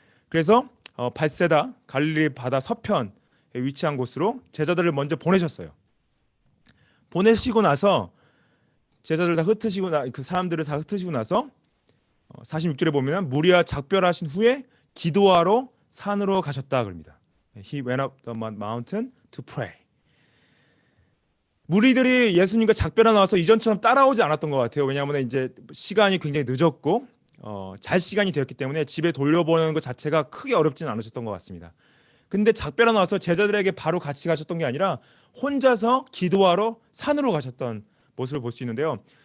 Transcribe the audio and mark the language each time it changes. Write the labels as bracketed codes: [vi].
[ko] 그래서 벳세다 갈릴리 바다 서편에 위치한 곳으로 제자들을 먼저 보내셨어요. 보내시고 나서 제자들 다 흩으시고 그 사람들을 다 흩으시고 나서 46절에 보면 무리와 작별하신 후에 기도하러 산으로 가셨다 그럽니다. [en] He went up the mountain to pray. [ko] 무리들이 예수님과 작별하 나와서 이전처럼 따라오지 않았던 것 같아요. 왜냐하면 이제 시간이 굉장히 늦었고 잘 시간이 되었기 때문에 집에 돌려보내는 것 자체가 크게 어렵지는 않으셨던 것 같습니다. 근데 작별하 나와서 제자들에게 바로 같이 가셨던 게 아니라 혼자서 기도하러 산으로 가셨던 모습을 볼 수 있는데요.